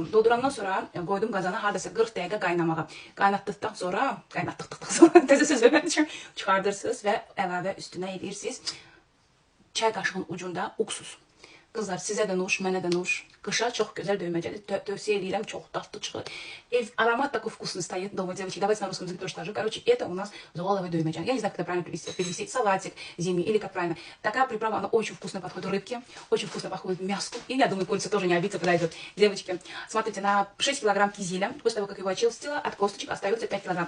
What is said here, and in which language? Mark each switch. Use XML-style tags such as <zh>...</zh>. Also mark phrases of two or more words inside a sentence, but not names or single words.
<az>Doldurandan sonra qoydum qazana hardasa 40 dəqiqə qaynamağa. Qaynatdıqdan sonra, təzə söz öyrənmişəm, çıxardırsınız və əlavə üstünə edirsiniz. Çay qaşığının ucunda uksus. Qızlar, sizə də nuş, mənə də nuş. Qışa çox gözəl döyməcədir. Tövsiyə edirəm, çox dadlı çıxır.</az> <ru>Аромат такой вкусный стоит дома, девочки. Давайте на русском языке тоже скажу. Короче, это у нас зоаловая доймача. Я не знаю, как это правильно перевести. Салатик зимний или как правильно. Такая приправа, она очень вкусно подходит рыбке, очень вкусно подходит мяску. И я думаю, курица тоже не обидится, подойдет. Девочки, смотрите, на 6 килограмм кизиля, после того, как его очистила, от косточек остается 5 килограмм.</ru>